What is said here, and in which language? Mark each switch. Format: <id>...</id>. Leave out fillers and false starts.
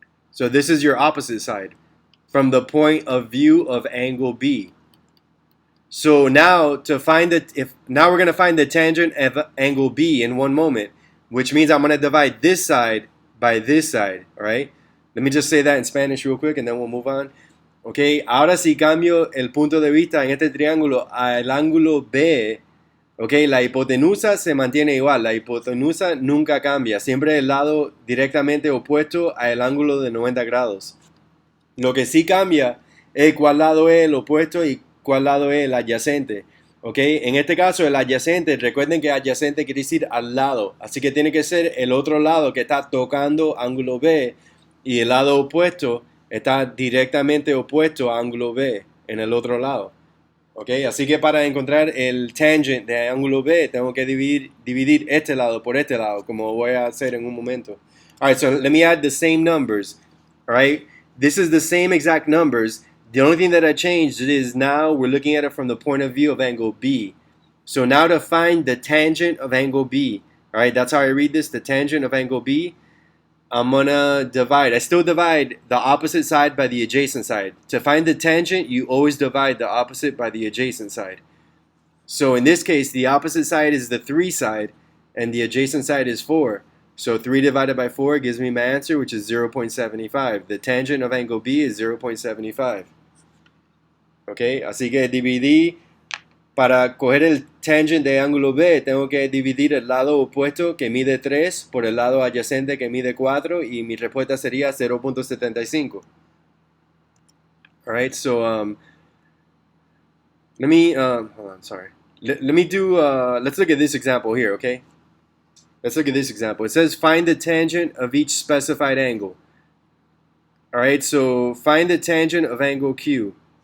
<en>So this is your opposite side from the point of view of angle B. So now to find now we're going to find the tangent of angle B in one moment, which means I'm going to divide this side by this side, all right? Let me just say that in Spanish real quick and then we'll move on.</en> <es>Okay, ahora si cambio el punto de vista en este triángulo al ángulo B, okay, la hipotenusa se mantiene igual, la hipotenusa nunca cambia, siempre el lado directamente opuesto al ángulo de 90 grados. Lo que sí cambia es cuál lado es el opuesto y cuál lado es el adyacente. Okay, en este caso el adyacente, recuerden que adyacente quiere decir al lado, así que tiene que ser el otro lado que está tocando ángulo B y el lado opuesto está directamente opuesto a ángulo B en el otro lado. Okay, así que para encontrar el tangent de ángulo B tengo que dividir este lado por este lado, como voy a hacer en un momento.</es> <en>Alright, so let me add the same numbers. Alright, this is the same exact numbers. The only thing that I changed is now we're looking at it from the point of view of angle B. So now to find the tangent of angle B, alright, that's how I read this, the tangent of angle B. I'm gonna divide. I still divide the opposite side by the adjacent side. To find the tangent, you always divide the opposite by the adjacent side. So in this case, the opposite side is the 3 side, and the adjacent side is 4. So 3 divided by 4 gives me my answer, which is 0.75. The tangent of angle B is 0.75. Okay,</en> <es>así que dividí. Para coger el tangent de ángulo B, tengo que dividir el lado opuesto que mide 3 por el lado adyacente que mide 4 y mi respuesta sería 0.75.</es> <en>Alright, so let me, hold on, sorry. Let me do, let's look at this example here, okay? Let's look at this example. It says find the tangent of each specified angle. Alright, so find the tangent of angle Q.</en>